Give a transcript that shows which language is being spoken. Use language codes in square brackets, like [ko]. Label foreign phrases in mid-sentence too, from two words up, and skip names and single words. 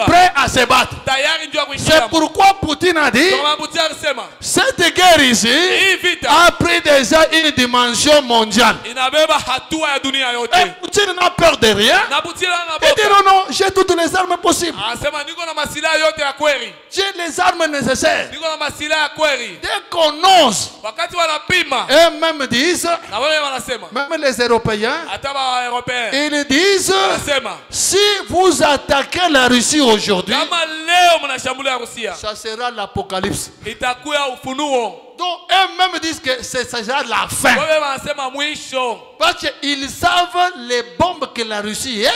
[fr] Prêts à se battre. [sw] Tayari njoo [fr] C'est [sw] kuingia. [fr] pourquoi Poutine a dit [sw] Kama Putin alisema, [fr] cette guerre ici [sw] hii vita [fr] a pris déjà une dimension mondiale. [sw] inabeba hatua ya dunia [fr] Et [sw] yote. [fr] Poutine n'a peur de rien. [sw] Na Putin [fr] Il dit [sw] anaboka. [fr] non, non, j'ai toutes les armes possibles. [sw] Anasema niko na masilaha yote ya kweli. [fr] J'ai les armes nécessaires. [sw] Niko na masilaha ya kweli. [fr] Dès qu'on ose, [sw] Wakati wanapima [fr] eux-mêmes disent, [sw] na wale wanasema, [fr] même les Européens, ils disent, si vous attaquez la Russie aujourd'hui, ça sera l'apocalypse. Donc eux-mêmes disent que ce sera la fin. Parce qu'ils savent les bombes que la Russie est.